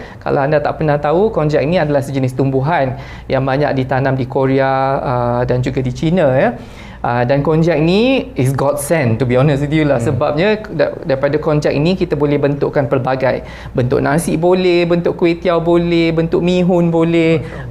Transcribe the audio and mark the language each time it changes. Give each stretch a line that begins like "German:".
Malay: Kalau anda tak pernah tahu, konjac ini adalah sejenis tumbuhan yang banyak ditanam di Korea dan juga di China. Dan konjac ni
English: is God sent, to be honest with you
Malay: lah. Sebabnya daripada konjac ini kita boleh bentukkan pelbagai bentuk. Nasi boleh, bentuk kuih tiaw boleh, bentuk mihun boleh.